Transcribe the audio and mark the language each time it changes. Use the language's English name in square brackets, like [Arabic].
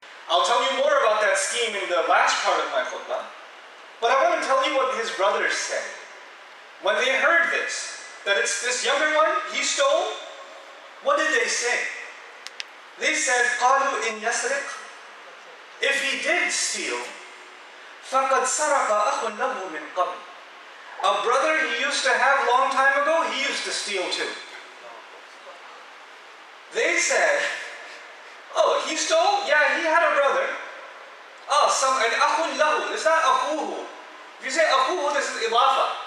[English] I'll tell you more about that scheme in the last part of my khutbah, but I want to tell you what his brothers said. When they heard this, that it's this younger one, he stole, what did they say? They said, [Arabic] قالوا إن يسرق, [English] if he did steal, [Arabic] فقد سرق أخ له من قبل. [English] A brother he used to have long time ago, he used to steal too. They said, oh, he stole? Yeah, he had a brother. Oh, [Arabic] an akhun lahu. [English] It's not akhuhu. If you say akhuhu, this is idafa.